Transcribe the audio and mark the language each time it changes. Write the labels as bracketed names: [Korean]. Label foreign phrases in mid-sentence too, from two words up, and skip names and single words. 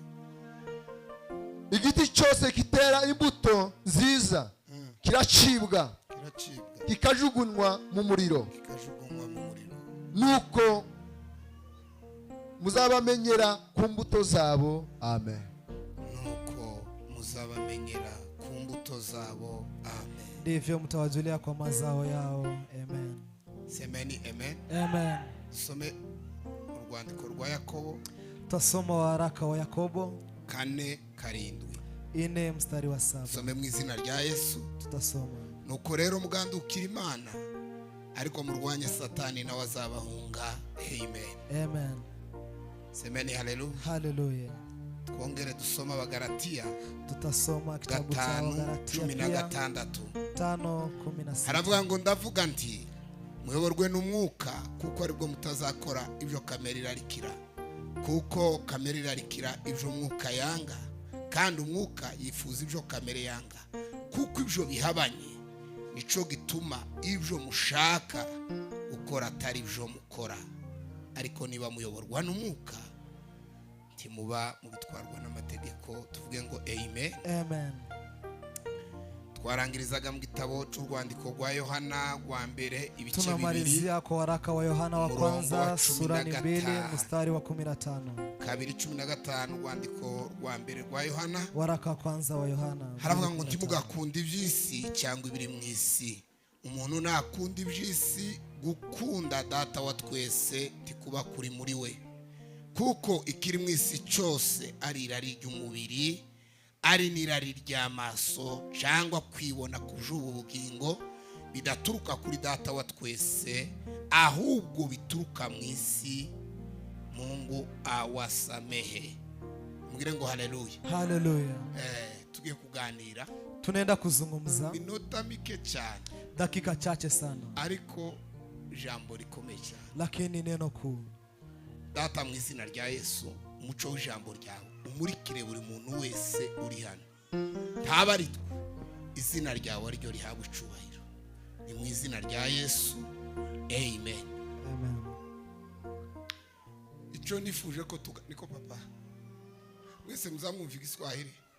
[Kinyarwanda] Igiti cyose kitera imbuto nziza kiracibwa kikajugunywa mu muriro. Nuko muzabamenyera ku mbuto zabo. Amen. Nuko muzabamenyera ku mbuto zabo. Amen. [Swahili] Ndivyo mtawajulia kwa mazao yao. Amen. Semeni amen. Amen. [Kinyarwanda] Some urwandiko rwa Yakobo. [Swahili] Tutasoma waraka wa Yakobo 4:7. [Kinyarwanda] Some mu izina rya Yesu. [Swahili] Tutasoma. [Kinyarwanda] Nuko rero mugandukira Imana, ariko murwanye Satani nawe azabahunga. Amen. Amen. [Swahili] Semeni haleluya. Haleluya. [Kinyarwanda] Twongere dusoma Abagalatiya. [Swahili] Tutasoma kitabu cha Abagalatiya 5:16. [Kinyarwanda] Haravuga ngo ndavuga nti muyoborwe n'umwuka, kuko aribwo mutazakora ibyo kamere irarikira, kuko kamere irarikira ibyo umwuka yanga, kandi umwuka yifuza ibyo kamere yanga, kuko ibyo bihabanye nico gituma ibyo mushaka gukora atari ibyo mukora. Ariko niba muyoborwa n'umwuka timuba mubitwarwa n'amategeko. Tuvuge ngo amen. Amen. Twarangirizaga mu gitabo cy'urwandiko rwa Yohana rwa mbere ibice 2. [Swahili] Tunamalizia kwa waraka wa Yohana wa kwanza sura 2 mstari wa 15. [Kinyarwanda] 2:15 urwandiko rwa mbere rwa Yohana. [Swahili] Waraka wa kwanza wa Yohana. [Kinyarwanda] Haravuga ngo ntimugakunda iby'isi cyangwa ibiri mu isi. Umuntu nakunda iby'isi, gukunda Data wa twese tikuba kuri muri we. Kuko ikiri mu isi cyose ari irari ry'umubiri, ari n'irari ry'amaso, cyangwa kwibona kujuba ubugingo, bidaturuka kuri Data wa twese, ahubwo bituruka mu isi. [Swahili] Mungu awasamehe. [Kinyarwanda] Mugire ngo haleluya. Haleluya. Tugiye kuganira, [Swahili] tunaenda kuzungumza [Kinyarwanda] minota mike cyane, [Swahili] dakika chache sana, [Kinyarwanda] ariko jambo rikomeye cyane, [Swahili] lakini neno kuu. [Kinyarwanda] Data mu izina rya Yesu, umuco w'ijambo ryawe umurikire buri muntu wese uri hano, ntaba ari izina ryawe ryo rihabwa icubahiro. Ni mu izina rya Yesu. Amen. Amen. Icyo nifuje ko niko papa mwese muzamwumva Igiswahili.